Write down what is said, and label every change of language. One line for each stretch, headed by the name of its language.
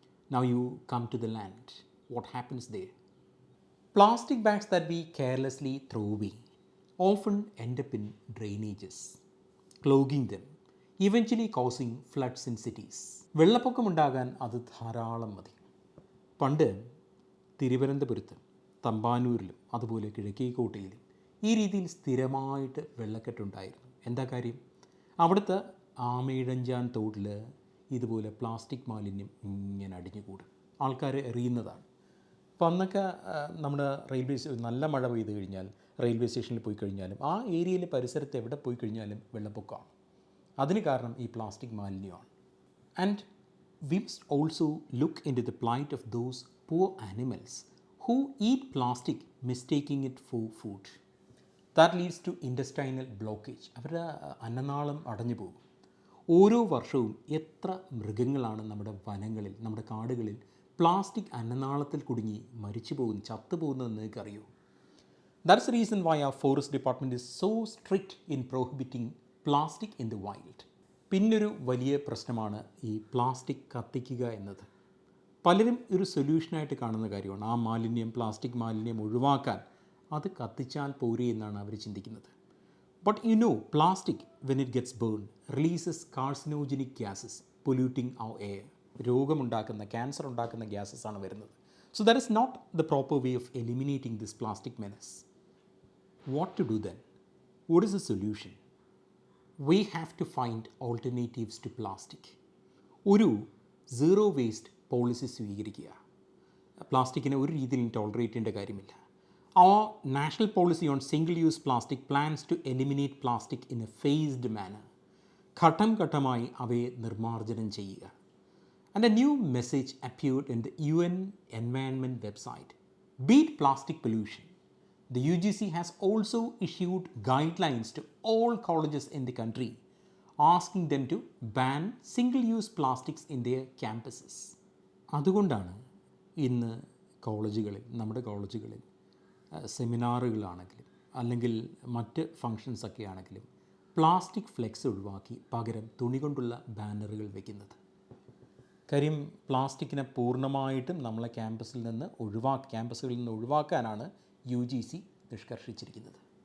English: Now you come to the land. What happens there? Plastic bags that we carelessly throw away often end up in drainages, clogging them, eventually causing floods in cities.
Malayalam: വെള്ളപ്പൊക്കമുണ്ടാകാൻ അത് ധാരാളം മതി. പണ്ട് തിരുവനന്തപുരത്ത് തമ്പാനൂരിലും അതുപോലെ കിഴക്കേക്കോട്ടയിലും ഈ രീതിയിൽ സ്ഥിരമായിട്ട് വെള്ളക്കെട്ടുണ്ടായിരുന്നു. എന്താ കാര്യം? അവിടുത്തെ ആമയിഴഞ്ചാൻ തോട്ടിൽ ഇതുപോലെ പ്ലാസ്റ്റിക് മാലിന്യം ഇങ്ങനെ അടിഞ്ഞുകൂടും. ആൾക്കാർ എറിയുന്നതാണ്. അപ്പം അന്നൊക്കെ നമ്മുടെ നല്ല മഴ പെയ്ത് കഴിഞ്ഞാൽ റെയിൽവേ സ്റ്റേഷനിൽ പോയി കഴിഞ്ഞാലും ആ ഏരിയയിലെ പരിസരത്ത് എവിടെ പോയി കഴിഞ്ഞാലും വെള്ളപ്പൊക്കമാണ്. അതിന് കാരണം ഈ plastic മാലിന്യമാണ്.
English: And we must also look into the plight of those poor animals who eat plastic mistaking it for food. That leads to intestinal blockage.
Malayalam: അവരുടെ അന്നനാളം അടഞ്ഞു പോകും. ഓരോ വർഷവും എത്ര മൃഗങ്ങളാണ് നമ്മുടെ വനങ്ങളിൽ നമ്മുടെ കാടുകളിൽ പ്ലാസ്റ്റിക് അന്നനാളത്തിൽ കുടുങ്ങി മരിച്ചു പോകുന്നു ചത്തുപോകുന്നതെന്ന് നിങ്ങൾക്കറിയോ?
English: That's the reason why our forest department is so strict in prohibiting plastic in the wild.
Malayalam: പിന്നൊരു വലിയ പ്രശ്നമാണ് ഈ പ്ലാസ്റ്റിക് കത്തിക്കുക എന്നത്. പലരും ഒരു സൊല്യൂഷനായിട്ട് കാണുന്ന കാര്യമാണ്. ആ മാലിന്യം പ്ലാസ്റ്റിക് മാലിന്യം ഒഴിവാക്കാൻ അത് കത്തിച്ചാൽ പോരെ എന്നാണ് അവർ ചിന്തിക്കുന്നത്.
English: But you know, plastic when it gets burn releases carcinogenic gases polluting our air.
Malayalam: രോഗമുണ്ടാക്കുന്ന, cancer ഉണ്ടാക്കുന്ന ഗ്യാസസ് ആണ് വരുന്നത്.
English: So that is not the proper way of eliminating this plastic menace. What to do then? What is the solution? We have to find alternatives to plastic.
Malayalam: ഒരു zero waste policy സ്വീകരിക്കുക. പ്ലാസ്റ്റിക്കിനെ ഒരു രീതിയിലും tolerate ചെയ്യേണ്ട കാര്യമില്ല.
English: Our national policy on single-use plastic plans to eliminate plastic in a phased manner.
Malayalam: ഘട്ടം ഘട്ടമായി അവയെ നിർമ്മാർജ്ജനം ചെയ്യുക.
English: And a new message appeared in the UN Environment website. Beat plastic pollution. The UGC has also issued guidelines to all colleges in the country, asking them to ban single-use plastics in their campuses.
Malayalam: അതുകൊണ്ടാണ് ഇന്ന് കോളേജുകളിൽ, നമ്മുടെ കോളേജുകളിൽ സെമിനാറുകളാണെങ്കിലും അല്ലെങ്കിൽ മറ്റ് ഫങ്ഷൻസൊക്കെ ആണെങ്കിലും plastic flex ഒഴിവാക്കി പകരം തുണി കൊണ്ടുള്ള ബാനറുകൾ വയ്ക്കുന്നത്. കാര്യം പ്ലാസ്റ്റിക്കിനെ പൂർണ്ണമായിട്ടും നമ്മളെ ക്യാമ്പസുകളിൽ നിന്ന് ഒഴിവാക്കാനാണ് UGC നിഷ്കർഷിച്ചിരിക്കുന്നത്.